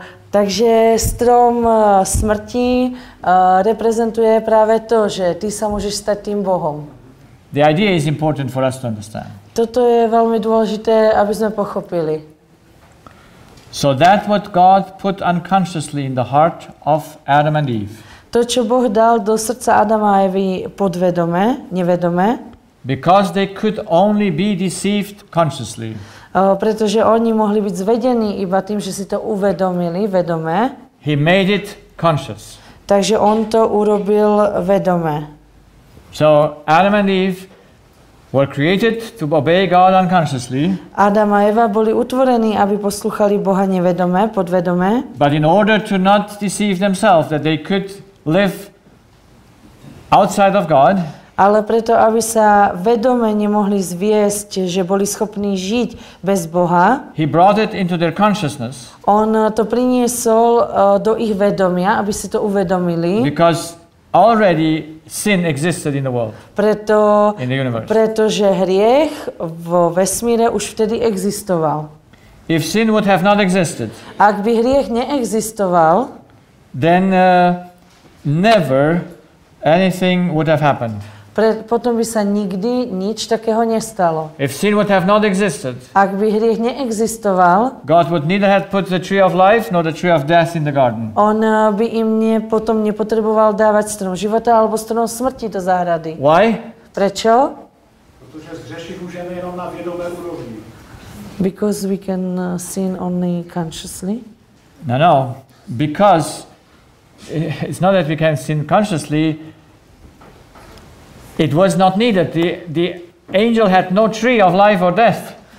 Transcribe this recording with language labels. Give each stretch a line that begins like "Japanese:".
Slovak: Takže strom smrti reprezentuje práve to, že ty sa môžeš stať tým Bohom.
English: The idea is important for us to understand.
Slovak: Toto je veľmi dôležité, aby sme pochopili.
English: So that what God put unconsciously in the heart of Adam and Eve,
Slovak: To, čo Boh dal do srdca Adama a Evy podvedome, nevedome,
English: because they could only be deceived consciously,
Slovak: pretože oni mohli byť zvedení iba tým, že si to uvedomili vedome,
English: he made it conscious.
Slovak: takže on to urobil vedome.
English: So Adam and Eve were created to obey God unconsciously,
Slovak: Adam a Eva boli utvorení, aby poslúchali Boha nevedome, podvedome,
English: but in order to not deceive themselves, that they could live outside of God,
Slovak: ale preto, aby sa vedome nemohli zviesť, že boli schopní žiť bez Boha,
English: he brought it into their consciousness
Slovak: on to priniesol do ich vedomia, aby si to uvedomili,
English: because already sin existed in the world, in the universe.
Slovak: pretože hriech vo vesmíre už vtedy existoval.
English: If sin would have not existed,
Slovak: Ak by hriech neexistoval,
English: then never anything would have happened.
Slovak: potom by sa nikdy nič takého nestalo.
English: If sin would have not existed,
Slovak: Ak by hriech neexistoval,
English: God would neither have put the tree of life nor the tree of death in the garden.
Slovak: on by im potom nepotreboval dávať strom života alebo strom smrti do záhrady.
English: Why?
Slovak: Prečo?
Czech: Protože zřešit můžeme jenom na vědomé úrovni.
English: Because we can sin only consciously. No. Because it's not that we can sin consciously. It was not needed. The angel had no tree of life or death.